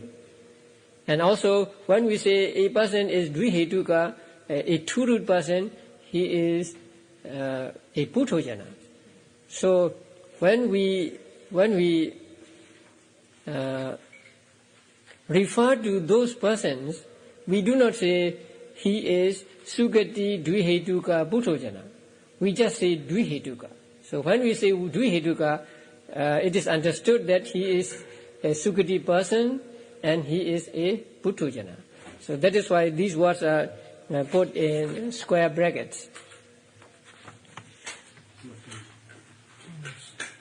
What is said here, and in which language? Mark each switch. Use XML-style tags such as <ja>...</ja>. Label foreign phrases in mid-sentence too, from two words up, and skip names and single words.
<en>And also, when we say a person is dvihetuka, a 2-root person, he is a putojana. So when we refer to those persons, we do not say he is</en> <pi>sugati dvihetuka</pi> <en>putojana. We just say dvihetuka. So when we say dvihetuka, it is understood that he is a sugati person and he is a putojana. So that is why these words are put in square brackets.</en>